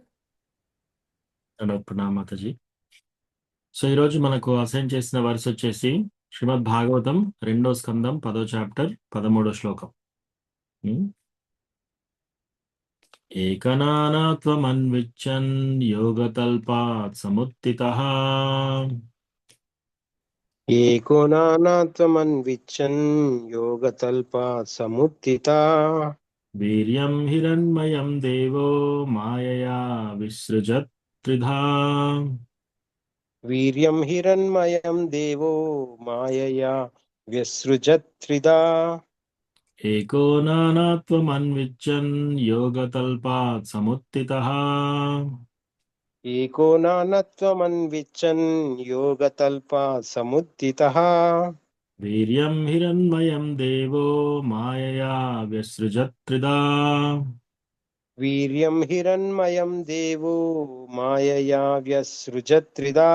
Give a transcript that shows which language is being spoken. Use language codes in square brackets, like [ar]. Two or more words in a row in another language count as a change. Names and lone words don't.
[hi] दंडवत प्रणाम మాతాజీ। [te] సో ఈరోజు మనకు అసైన్ చేసిన వర్స్ వచ్చేసి శ్రీమద్ భాగవతం 2వ స్కందం 10వ చాప్టర్ 13వ శ్లోకం। [sa] ఏకనానాత్వమన్విచ్చన్ యోగతల్పాత్ సముత్థితః एको नानात्वमन्विच्छन् योगतल्पात् समुत्थिता। వీర్యం హిరణ్మయం దేవో మాయయా విసృజత్ త్రిధా। वीर्यं हिरण्मयं देवो मायया व्यसृजत् त्रिधा। ఏకో నానాత్వమన్విచ్చన్ యోగతల్పాత్ సముత్థితః एको नानत्वमन्विच्छन् योगतल्पा समुत्थितः वीर्यं हिरण्मयं देवो मायया व्यसृजत्रिदा वीर्यं हिरण्मयं देवो मायया व्यसृजत्रिदा